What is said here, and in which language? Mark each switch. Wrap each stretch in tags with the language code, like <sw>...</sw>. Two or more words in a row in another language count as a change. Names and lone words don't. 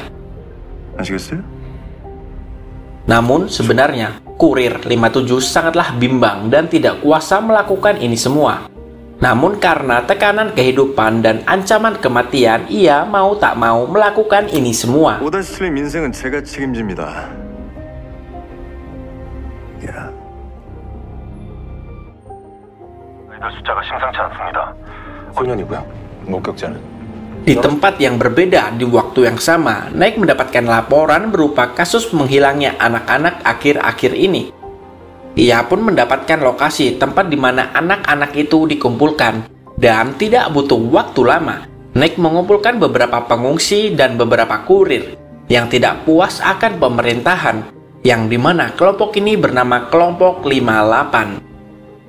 <ko>아시겠어요?</ko> <id>Namun sebenarnya kurir 57 sangatlah bimbang dan tidak kuasa melakukan ini semua. Namun karena tekanan kehidupan dan ancaman kematian, ia mau tak mau melakukan ini semua.</id> <ko>5-7의 민생은 제가 책임집니다. 야. 아이들 숫자가 심상치 않습니다. 소년이고요. 목격자는?</ko> <id>Di tempat yang berbeda di waktu yang sama, Naik mendapatkan laporan berupa kasus menghilangnya anak-anak akhir-akhir ini. Ia pun mendapatkan lokasi tempat di mana anak-anak itu dikumpulkan. Dan tidak butuh waktu lama, Naik mengumpulkan beberapa pengungsi dan beberapa kurir yang tidak puas akan pemerintahan, yang dimana kelompok ini bernama kelompok 58.</id>